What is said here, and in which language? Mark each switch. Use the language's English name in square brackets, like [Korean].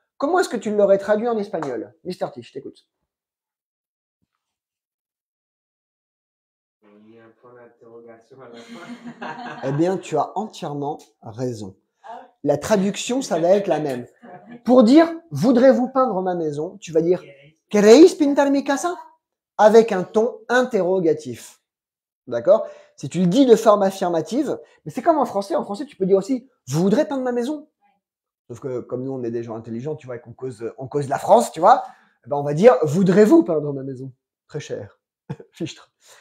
[French] Comment est-ce que tu l'aurais traduit en espagnol? Mr. T, je t'écoute. Il y a un point d'interrogation à la fin. Eh bien, tu as entièrement raison. La traduction, ça va être la même. Pour dire « Voudrez-vous peindre ma maison ?» tu vas dire [Spanish] « ¿Queréis pintar mi casa ?» [French] avec un ton interrogatif. D'accord? Si tu le dis de forme affirmative, mais c'est comme en français. En français, tu peux dire aussi « Vous voudrez peindre ma maison ?» Sauf que comme nous, on est des gens intelligents, tu vois, et qu'on cause la France, tu vois, eh ben, on va dire « Voudrez-vous peindre ma maison ?» Très cher. Fichtre.